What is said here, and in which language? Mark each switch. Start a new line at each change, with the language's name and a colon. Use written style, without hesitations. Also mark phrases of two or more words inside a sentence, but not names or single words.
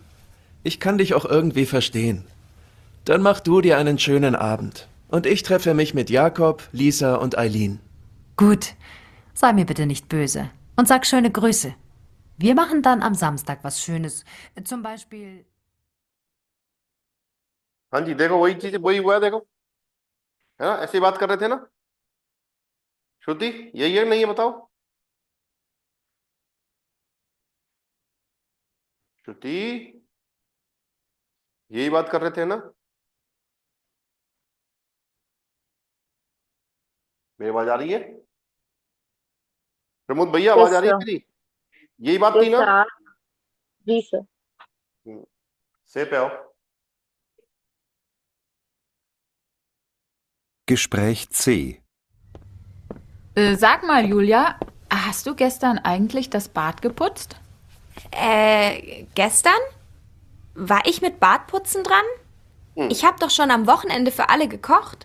German: Ich kann dich auch irgendwie verstehen. Dann mach du dir einen schönen Abend. Und ich treffe mich mit Jakob, Lisa und Eileen. Gut, sei mir bitte nicht böse. Und sag schöne Grüße. Wir machen dann am Samstag was Schönes. Zum Beispiel...
Hindi: हाँ जी, देखो वही चीज वही हुआ है, देखो, है ना, ऐसी बात कर रहे थे ना श्रुति, यही है नहीं है बताओ श्रुति, यही बात कर रहे थे ना, मेरी आवाज आ रही है, प्रमोद भैया आवाज यस आ रही है सर। मेरी, यही बात थी यस ना। सर। जी सर। से पे आओ।
German: Gespräch C. Sag mal, Julia, hast du gestern eigentlich das Bad geputzt? Gestern? War ich mit Bartputzen dran? Ich habe doch schon am Wochenende für alle gekocht.